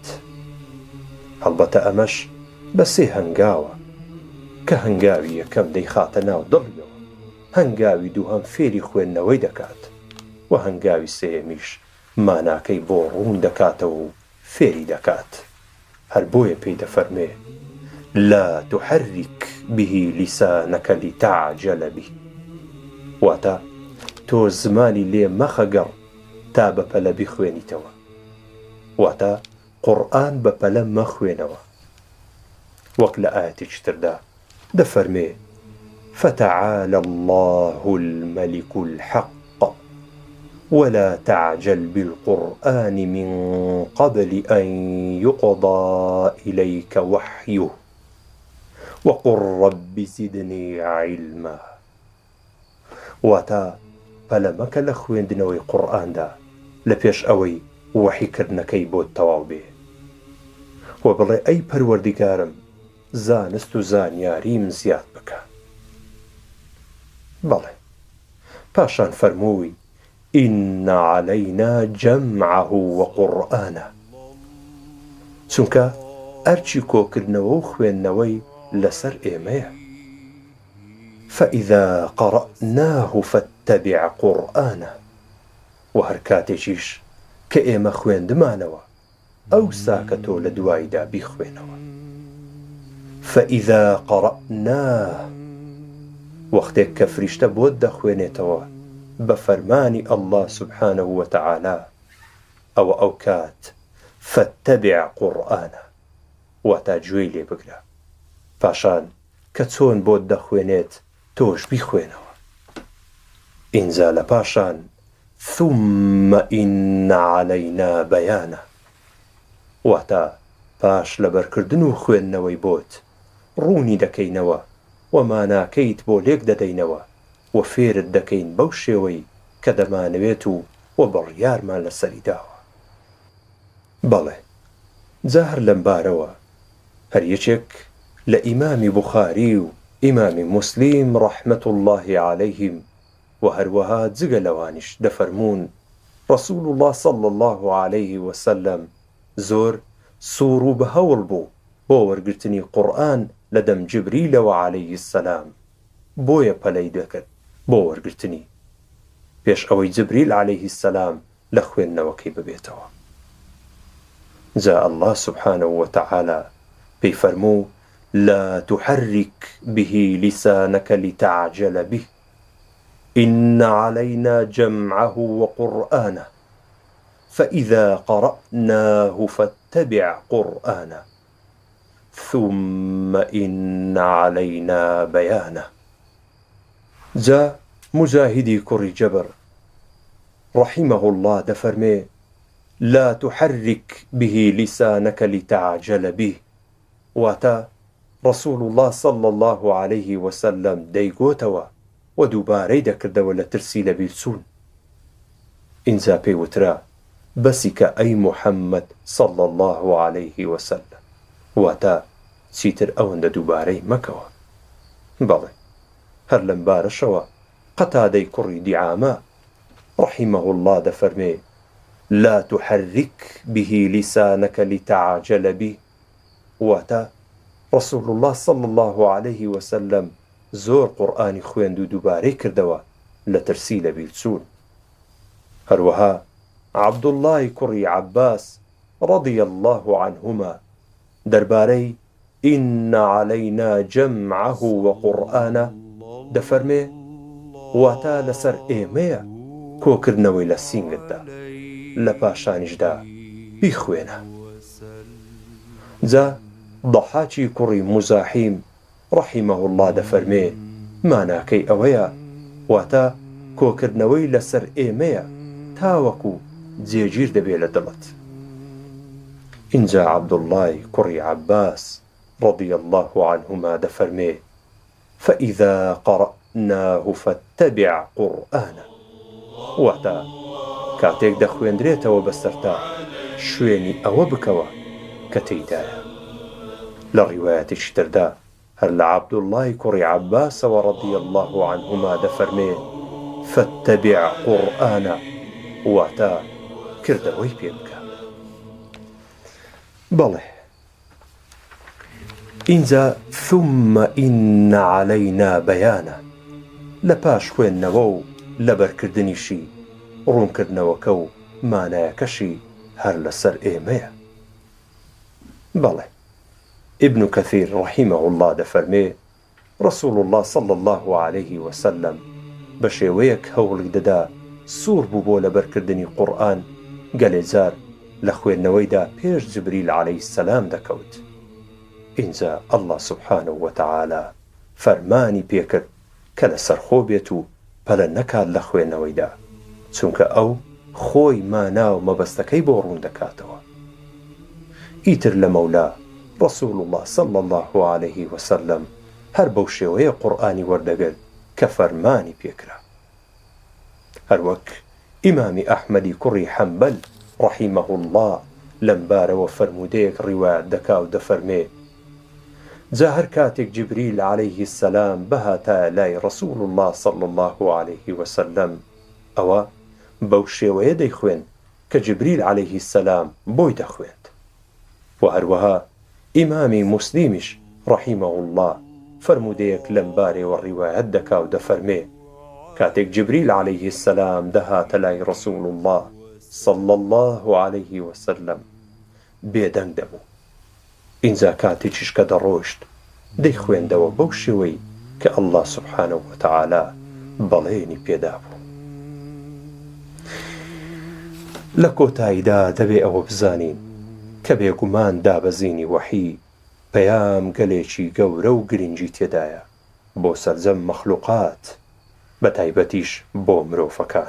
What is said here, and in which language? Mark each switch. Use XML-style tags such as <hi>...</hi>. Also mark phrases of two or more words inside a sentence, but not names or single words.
<ckb>هەڵبەتە ئەمەش بە سێ هەنگاوە کە هەنگاوی یەکەم دەیخاتە ناو دڵیەوە، هەنگاوی دووهەم فێری خوێندنەوەی دەکات و هەنگاوی سێهەمیش ماناکەی بۆ ڕوون دەکاتەوە و فێری دەکات. هەر بۆیە پێی دەفەرمێ</ckb> <ar>لا تحرك به لسانك لتعجل به،</ar> <ckb>واتە تۆ زمانی لێ مەخەگەڕ تا بەپەلە بیخوێنیتەوە، واتە قورئان بەپەلە مەخوێنەوە. وەک لە ئایەتێکی تردا دەفەرمێ</ckb> <ar>فتعالى الله الملك الحق ولا تعجل بالقرآن من قبل أن يقضى إليك وحيه وقل رب زدني علما.</ar> <ckb>واتا پەلەمەکە لە خوێندنەوەی قورئاندا لە پێش ئەوەی وەحیکردنەکەی بۆت تەواو بێ و بڵێ ئەی پەروەردیگارم زانست و زانیاریم زیاد بکە. بەڵێ پاشان فەرمووی</ckb> <ar>ئین عەلەینا جەمعەه وقورئانە،</ar> <ckb>چونکە ئەرچی کۆکردنەوە و خوێندنەوەی لەسەر ئێمەیە.</ckb> <ar>فإذا قرأناه فاتبع قرآنه،</ar> <ckb>و هەر کاتێکیش کە ئێمە خوێندمانەوە ئەو ساکە تۆ لە دوایدا بیخوێنەوە.</ckb> <ar>فإذا قرأناه،</ar> <ckb>وەختێک کە فریشتە بۆت دەخوێنێتەوە بە فەرمانی ئەڵڵا</ckb> <ar>سوبحانه وتەعالا،</ar> <ckb>ئەوە ئەو کات</ckb> <ar>فاتبع قورئانە،</ar> <ckb>واتە گوێی لێ بگرە، پاشان کە چۆن بۆت دەخوێنێت تۆش بیخوێنەوە. ئینجا لە پاشان</ckb> <ar>ثم إن علينا بيانه،</ar> <ckb>واتە پاش لەبەرکردن و خوێندنەوەی بۆت ڕوونی دەکەینەوە و ماناکەیت بۆ لێک دەدەینەوە و فێرت دەکەین بەو شێوەی کە دەمانەوێت و بڕیارمان لەسەری داوە. بەڵێ جا هەر لەم بارەوە هەر یەکێک لە ئیمامی بوخاری و ئیمامی موسلیم</ckb> <ar>ڕەحمەت الله عەلەیهم</ar> <ckb>و هەروەها جگە لەوانیش دەفەرموون</ckb> <ar>ڕەسوول الله صلی الله عليه وسلم</ar> <ckb>زۆر سوور و بەهەوڵ بوو بۆ وەرگرتنی قورئان لە دەم جبریلەوە</ckb> <ar>عەلەیه السەلام،</ar> <ckb>بۆیە پەلەی دەکرد بۆ وەرگرتنی پێش ئەوەی جبریل</ckb> <ar>عەلەیه السەلام</ar> <ckb>لە خوێندنەوەکەی ببێتەوە.</ckb> <ar>جا الله سبحانه وتعالى</ar> <ckb>پێی فەرموو</ckb> <ar>لا تحرك به لسانك لتعجل به إن علينا جمعه وقرآنه فإذا قرأناه فاتبع قرآنه ثم إن علينا بيانه.</ar> <ckb>جا مجاهدی کوڕی جەبر</ckb> <ar>رحمه الله</ar> <ckb>دەفەرمێ</ckb> <ar>لا تحرك به لسانك لتعجل به،</ar> <ckb>واتە</ckb> <ar>رسول الله صلى الله عليه وسلم</ar> <ckb>دەیگۆتەوە و دووبارەی دەکردەوە لە ترسی لە بیرچوون. ئینجا پێی وترا بەسی کە ئەی محەممەد</ckb> <ar>صلى الله عليه وسلم،</ar> <ckb>واتە چیتر ئەوەندە دووبارەی مەکەوە. بەڵێ هەر لەم بارەشەوە قەتادەی کوڕی دیعامە</ckb> <ar>رحمه الله</ar> <ckb>دەفەرمێ</ckb> <ar>لا تحرك به لسانك لتعجل به،</ar> <ckb>واتە</ckb> <ar>رسول الله صلى الله عليه وسلم</ar> <ckb>زۆر قورئانی خوێند و دووبارەی کردەوە لە ترسی لە بیرچوون. هەروەها عەبدوڵڵای کوڕی عەباس</ckb> <ar>رضي الله عنهما</ar> <ckb>دەربارەی</ckb> <ar>إن علينا جمعه وقرآنه</ar> <ckb>دەفەرمێ واتە لەسەر ئێمەیە کۆکردنەوەی لە سینگتدا لە پاشانیشدا بیخوێنە. جا ضەحاکی کوڕی مزاحیم</ckb> <ar>رحمه الله</ar> <ckb>دەفەرمێ ماناکەی ئەوەیە واتە کۆکردنەوەی لەسەر ئێمەیە تاوەکو جێگیر دەبێ لە دڵت. ئینجا عەبدوڵڵای کوڕی عەباس</ckb> <ar>رضي الله عنهما</ar> <ckb>دەفەرمێ</ckb> <ar>فإذا قرأناه فاتبع قرآنه،</ar> <ckb>واتە کاتێک دەخوێندرێتەوە بەسەرتا شوێنی ئەوە بکەوە کە تێیدایە. لە ڕیوایەتێکی تردا هەر لە عەبدوڵڵای کوڕی عەباسەوە</ckb> <ar>رضي الله عنهما</ar> <ckb>دەفەرمێ</ckb> <ar>فاتبع قرآنه،</ar> <ckb>واتە کردەوەی پێ بکە. بەڵێ ئینجا</ckb> <ar>ثم إن علينا بيانه،</ar> <ckb>لە پاش خوێندنەوە و لەبەرکردنیشی ڕوونکردنەوەکە و مانایەکەشی هەر لەسەر ئێمەیە. بەڵێ ابن كثير</ckb> <ar>رحمه الله</ar> <ckb>دەفەرمێ</ckb> <ar>رسول الله صلى الله عليه وسلم</ar> <ckb>بە شێوەیەک هەوڵی دەدا سوور بوو بۆ لەبەرکردنی قورئان گەلێجار لە خوێندنەوەیدا پێش جبریل</ckb> <ar>عەلەیه السەلام</ar> <ckb>دەکەوت. ئینجا الله</ckb> <ar>سبحانه وتعالى</ar> <ckb>فەرمانی پێکرد کە لەسەر خۆ بێت و پەلە نەکات لە خوێندنەوەیدا چونکە ئەو خۆی مانا و مەبەستەکەی بۆ ڕوون دەکاتەوە. ئیتر لە مەولا</ckb> <ar>ڕەسوول الله صلی الله عليه وسلم</ar> <ckb>هەر بەو شێوەیە قورئانی وەردەگرت کە فەرمانی پێکرا. هەروەک ئیمامی ئەحمەدی کوڕی حەنبەل</ckb> <ar>ڕەحیمەه الله</ar> <ckb>لەم بارەوە فەرموودەیەک ڕیوایەت دەکا و دەفەرمێ جا هەر کاتێک جیبریل</ckb> <ar>عەلەیه السەلام</ar> <ckb>بەهاتایە لای</ckb> <ar>ڕەسوول الله صلی الله عليه وسلم</ar> <ckb>ئەوە بەو شێوەیە دەیخوێن کە جیبریل</ckb> <ar>عەلەیه السەلام</ar> <ckb>بۆی دەخوێند. و هەروەها ئیمامی موسلیمیش</ckb> <ar>ڕەحیمەه الله</ar> <ckb>فەرموودەیەک لەم بارەوە ڕیوایەت دەکا و دەفەرمێ کاتێک جیبریل</ckb> <ar>عەلەیه السەلام</ar> <ckb>دەهاتە لای</ckb> <ar>ڕەسوول الله صلی الله عليه وسلم</ar> <ckb>بێدەنگ دەبوو. ئینجا کاتێکیش کە دەڕۆشت دەیخوێندەوە بەو شێوەی کە ئەڵڵا</ckb> <ar>سوبحانە وتەعالا</ar> <ckb>بەڵێنی پێدا بوو. لە کۆتاییدا دەبێ ئەوە بزانین کە بێگومان دابەزینی وەحی پەیام گەلێکی گەورە و گرنگی تێدایە بۆ سەرجەم مەخلوقات بە تایبەتیش بۆ مرۆڤەکان.</ckb>